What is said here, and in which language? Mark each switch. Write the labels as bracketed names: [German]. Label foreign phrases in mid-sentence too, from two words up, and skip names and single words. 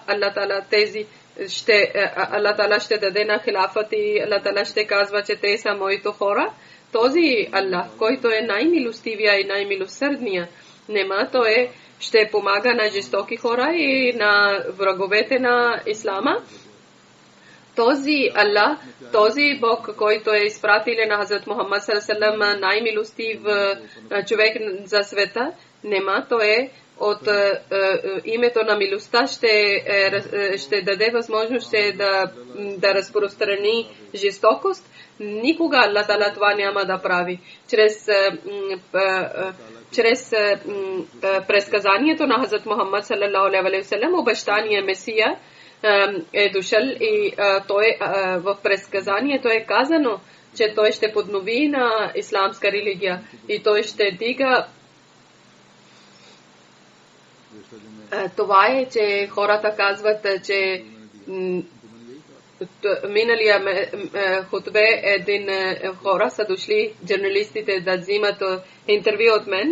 [Bulgarian] Аллах Тала ще даде на хилафът и Аллах Тала ще казва, че те са моите хора. Този Аллах, който е най-милостивия и най-милосърдния, нема той ще помага на жестоки хора и на враговете на Ислама. Този Аллах, този Бог, който е изпратил на Хазрат Мухаммад [Arabic] صلى الله عليه وسلم, [Bulgarian] най-милостив човек за света, нема той е от името на милостта ще даде възможност да разпространи жестокост. Никога Аллах Тала това няма да прави. Чрез предсказанието на Хазрат Мухаммад [Arabic] صلى الله عليه وسلم, [Bulgarian] обещания Месия е дошъл и в предсказанието е казано, че той ще поднови на исламска религия и той ще дига. Това е, че хората казват, че миналия хутбе един хора са дошли журналистите да взимат интервю от мен.